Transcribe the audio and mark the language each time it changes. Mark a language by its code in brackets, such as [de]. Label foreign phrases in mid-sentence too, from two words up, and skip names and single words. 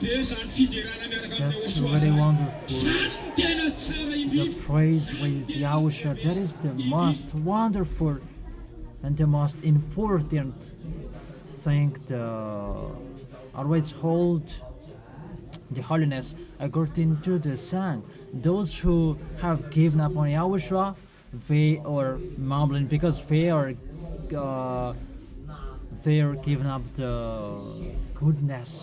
[mg] izany fidirana miaraka amin'ny [en] That's Yahoshua really [mg] zany. [en] wonderful. [mg] Zany tena tsara [en] The [mg] indrindra. [en] praise with YAHOSHUAH, that is the most wonderful and the most important thing to always hold the holiness according to the song. Those who have given up on YAHOSHUAH, they are mumbling because they are giving up the goodness.